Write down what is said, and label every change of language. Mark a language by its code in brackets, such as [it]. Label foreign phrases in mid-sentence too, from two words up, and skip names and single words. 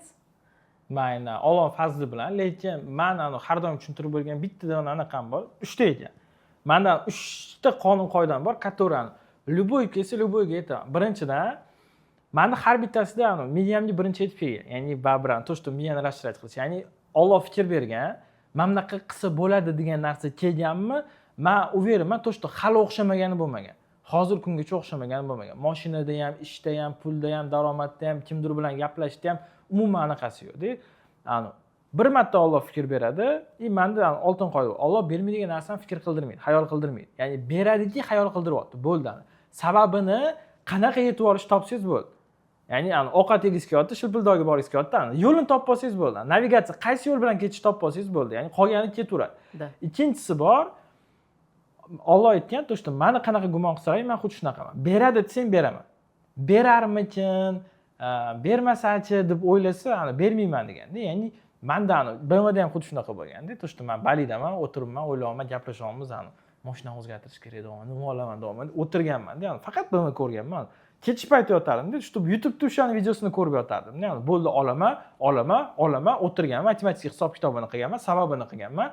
[uz] Mayna Alloh fazli bilan, lekin men har doim tushuntirib bo'lgan bittadan anaqam bor, 3 ta ekan. Mendan 3 ta qonun qoidam bor, [ru] которые любой [uz] kelsa любойga aytaman. Birinchidan mani har bittasida miyamga birinchi yetib kelgan. Ya'ni baribir [ru] то, что [uz] miyani расширять qilish. Ya'ni Alloh fikr bergan, mana bunaqa qilsa bo'ladi degan narsa kelganmi, men uverman [ru] то, что [uz] hali o'xshamagani bo'lmagan. Hozir kungacha o'xshamagani bo'lmagan. Mashinada ham, ishda ham, pulda ham, daromadda ham, kimdir bilan gaplashishda ham umuman anaqasi yo'q-da. Bir marta Alloh fikr beradi, menda oltin qoida. Alloh bermaydigan narsani fikr qildirmaydi, xayol qildirmaydi. Ya'ni beradiki, xayol qildiryapti, bo'ldi. Sababini qanaqa yetib olish topsangiz bo'ldi. Ya'ni ovqat yegiz kelyapti, shilpildoga boringiz kelyapti. Yo'lini topib olsangiz bo'ldi. Navigatsiya qaysi yo'l bilan ketish topib olsangiz bo'ldi. Ya'ni qolgani ketaveradi. Ikkinchisi bor, Alloh aytgan, [ru] то, что [uz] meni qanaqa gumon qilsalaring, men xuddi shunaqaman. Beradi desang beraman. Berarmikin, bermasachi deb o'ylasa, bermayman deganda. Ya'ni menda BMWda ham xuddi shunaqa bo'lganda. [ru] То, что [uz] men Balidaman, o'tiribman, o'ylayapman, gaplashyapmiz, mashinani o'zgartirish kerak deyman, nima olaman deyman. O'tirganman-da, faqat BMW ko'rganman. Ketish payti yotardim-da, shu YouTube'da o'shaning videosini ko'rib yotardim. Ya'ni bo'ldi, olaman, o'tirganman, matematik hisob-kitobini qilganman, sababini qilganman.